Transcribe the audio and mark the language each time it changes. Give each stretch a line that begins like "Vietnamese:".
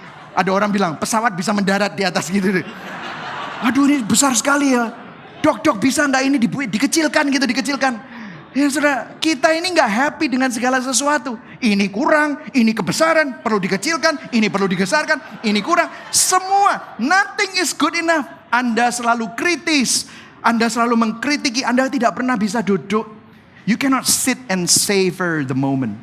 Indonesian: Ada orang bilang pesawat bisa mendarat di atas gitu deh. Aduh ini besar sekali ya. Dok bisa gak ini dikecilkan gitu, dikecilkan. Ya saudara, kita ini gak happy dengan segala sesuatu. Ini kurang, ini kebesaran, perlu dikecilkan, ini perlu dibesarkan, ini kurang.
English: Semua, nothing is good enough.
Indonesian: Anda selalu kritis, Anda selalu mengkritiki, Anda tidak pernah bisa duduk.
English: You cannot sit and savor the moment.